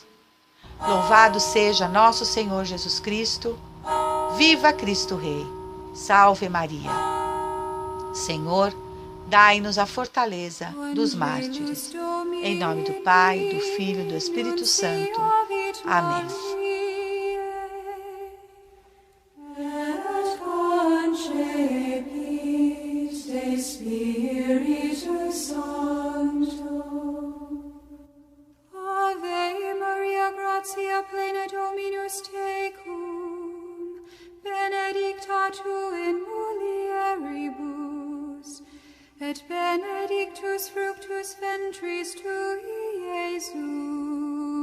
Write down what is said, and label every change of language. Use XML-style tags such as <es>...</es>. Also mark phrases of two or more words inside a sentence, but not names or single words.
<pt>Louvado seja nosso Senhor Jesus Cristo. Viva Cristo Rei. Salve Maria. Senhor, dai-nos a fortaleza dos mártires. Em nome do Pai, do Filho e do Espírito Santo. Amém.</pt> <la>Gratia plena Dominus tecum, benedicta tu in mulieribus, et benedictus fructus ventris tui, Iesus.</la>